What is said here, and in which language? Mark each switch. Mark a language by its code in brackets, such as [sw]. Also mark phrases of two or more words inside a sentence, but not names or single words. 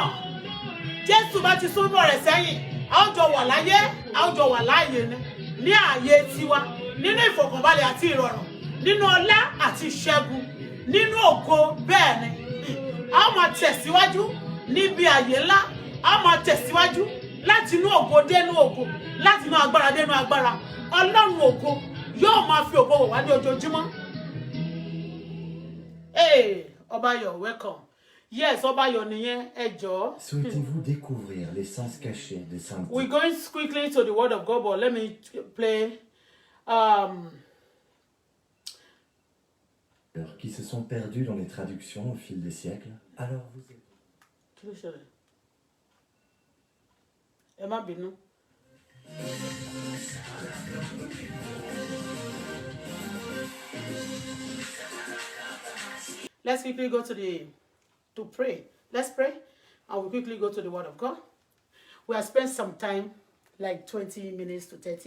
[yo] Jésù bá ti súnmọ́ rẹ̀ sẹ́yìn a ó jọ wà láyé a ó jọ wà láàyè ní ààyè tiwa nínú ìfọ̀kànbalẹ̀ àti ìrọ̀rùn nínú ọlá àti ìṣẹ́gun nínú ògo bẹ́ẹ̀ ni A máa tẹ̀síwájú níbi àyè ńlá. A máa tẹ̀síwájú láti inú ògo dénú ògo, láti inú agbára dénú agbára. Ọlọ́run ògo yóò máa fi ògo wò wá ní ojoojúmọ́. [en] Hey, Obayo, welcome. [yo] Yes, Obayo nìyẹn, ẹ jọ̀ọ́. [fr] Souhaitez-vous découvrir les sens cachés des saints? [en] We're going quickly to the word of God, but let me play [fr] Qui se sont perdus dans les traductions au fil des siècles. Alors vous êtes... [yo] Kí ló ṣẹlẹ̀? Ẹ má bínú. [en] Let's quickly go to pray. Let's pray, and we'll quickly go to the word of God. We have spent some time, like 20 minutes to 30.